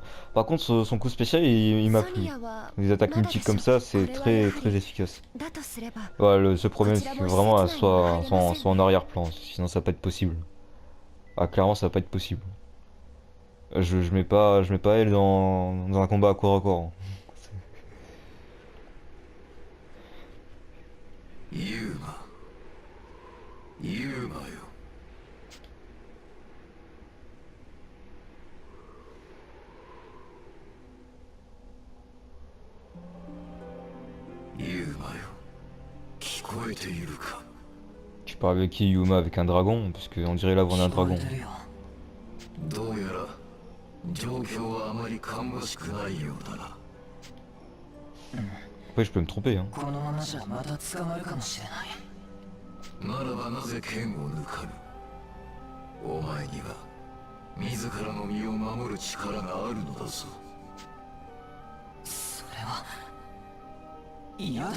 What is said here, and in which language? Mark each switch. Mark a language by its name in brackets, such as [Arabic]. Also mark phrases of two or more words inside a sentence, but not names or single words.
[French] Par contre, son coup spécial, il m'a plu. Les attaques multiples comme ça, c'est très très efficace. Ouais, ce problème, c'est que vraiment, elle soit en arrière-plan. Sinon, ça va pas être possible. Ah, clairement, ça va pas être possible. Je mets pas elle dans un combat à corps à corps. [Japanese] ユーマユーマよユーマよ聞こえているか [French] Tu parles avec qui, Yuma? Avec un dragon? Parce qu'on dirait la voix d'un dragon. [Japanese] どうやら状況はあまり芳しくないようだな [French] Après, je peux me tromper, hein. [Japanese] このままじゃまた捕まるかもしれない。ならばなぜ剣を抜かぬお前には自らの身を守る力があるのだぞそれは嫌だ。